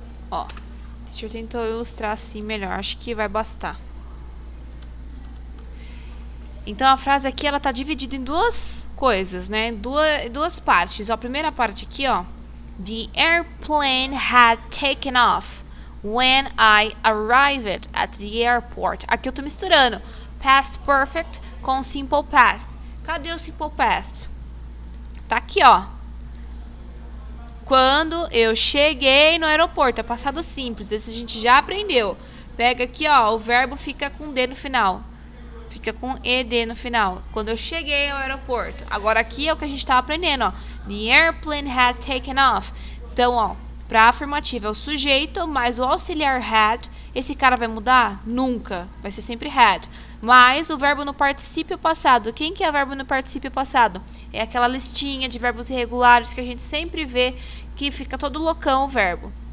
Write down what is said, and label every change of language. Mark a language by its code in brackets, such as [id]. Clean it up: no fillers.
[pt] Ó, deixa eu tentar ilustrar assim melhor. Acho que vai bastar. Então, a frase aqui, ela tá dividida em duas coisas, né? Duas partes. Ó, a primeira parte aqui, ó. [en] The airplane had taken off when I arrived at the airport. [pt] Aqui eu tô misturando past perfect com simple past. Cadê o simple past? Tá aqui, ó. Quando eu cheguei no aeroporto, é passado simples, esse a gente já aprendeu. Pega aqui, ó, o verbo fica com D no final. Fica com ED no final. Quando eu cheguei ao aeroporto. Agora aqui é o que a gente tá aprendendo, ó. [en] The airplane had taken off. [pt] Então, ó, pra afirmativa é o sujeito, mais o auxiliar had. Esse cara vai mudar? Nunca. Vai ser sempre had. Mas o verbo no particípio passado. Quem que é o verbo no particípio passado? É aquela listinha de verbos irregulares que a gente sempre vê que fica todo loucão o verbo.